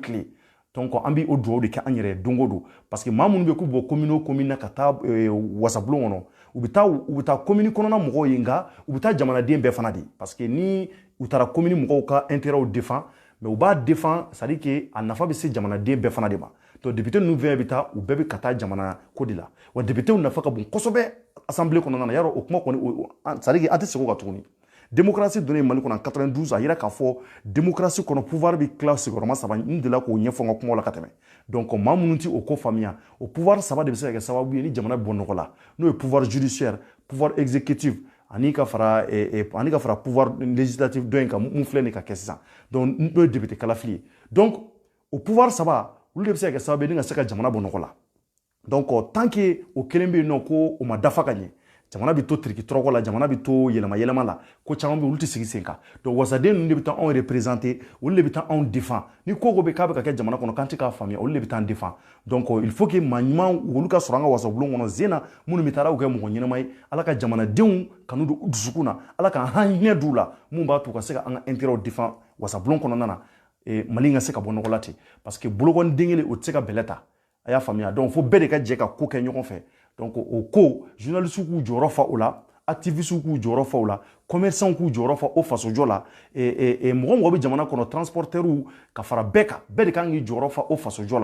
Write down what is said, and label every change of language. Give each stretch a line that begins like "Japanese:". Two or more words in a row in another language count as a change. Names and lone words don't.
Bambara: tile donc an bɛ o dugawu de kɛ an yɛrɛ don o don
French: parce que
Bambara: maa minnu bɛ k'u bɔ commune o commune na ka taa wasabulon kɔnɔ u bɛ taa commune kɔnɔna mɔgɔw ye nka u bɛ taa jamanaden bɛɛ fana de
French: parce que
Bambara: ni u taara commune mɔgɔw ka
French: intérêt défend
Bambara: mais u b'a défend
French: c'est-à-dire que
Bambara: a nafa bɛ se jamanaden bɛɛ fana de ma
French: donc député
Bambara: ninnu fɛn bɛ taa u bɛɛ bɛ ka taa jamana ko de la wa député nafa ka bon kosɛbɛ assemblée kɔnɔna na yarɔ o kuma kɔni
French: c'est-à-dire que
Bambara: an tɛ segin o kan tuguni démocratie donnen Mali kɔnɔ en 92 a yira k'a fɔ démocratie kɔnɔ pouvoir bɛ tila sigiyɔrɔma saba n delila k'o ɲɛfɔ n ka kumaw la ka tɛmɛ donc maa minnu tɛ o ko faamuya o pouvoir saba de bɛ se ka kɛ sababu ye ni jamana bɔ nɔgɔ la n'o ye
French: pouvoir judiciaire pouvoir exécutif
Bambara: ani ka fara
French: pouvoir législatif
Bambara: dɔ in kan mun filɛ nin ka kɛ sisan donc n'o ye député kalafili ye donc o pouvoir saba olu de bɛ se ka kɛ sababu ye ni ka se ka jamana bɔ nɔgɔ la
French: donc tant que
Bambara: o kelen bɛ yen nɔ ko o ma dafa ka ɲɛ jamana bi to triki troko la jamana bi to yelema la ko caman be olu tɛ sigi sen kan donc wasaden ninnu de bɛ taa anw représenter olu de bɛ taa anw défend ni ko ko bɛ k'a bɛ ka kɛ jamana kɔnɔ k'an tɛ k'a faamuya olu de bɛ taa an défend
French: donc il faut que
Bambara: maa ɲuman olu ka sɔrɔ an ka wasabulon kɔnɔ sen na minnu bɛ taa u kɛ mɔgɔ ɲɛnama ye ala ka jamanadenw kanu don u dusukun na ala k'an hinɛ d'u la mun b'a to u ka se ka an ka
French: intérêt défend
Bambara: wasabulon kɔnɔna na mali ka se ka bɔ nɔgɔ la ten
French: parce que
Bambara: bolokɔni den kelen o tɛ se ka bɛlɛ ta a y'a faamuya donc fo bɛɛ de ka jɛ ka ko kɛ ɲɔgɔn fɛ donc o ko journalistes k'u jɔyɔrɔ fa o la activistes k'u jɔyɔrɔ fa o la commerçants k'u jɔyɔrɔ fa o fasojɔ la mɔgɔ bɛ jamana kɔnɔ transporteurs ka fara bɛɛ kan bɛɛ de kan k'i jɔyɔrɔ fa o fasojɔ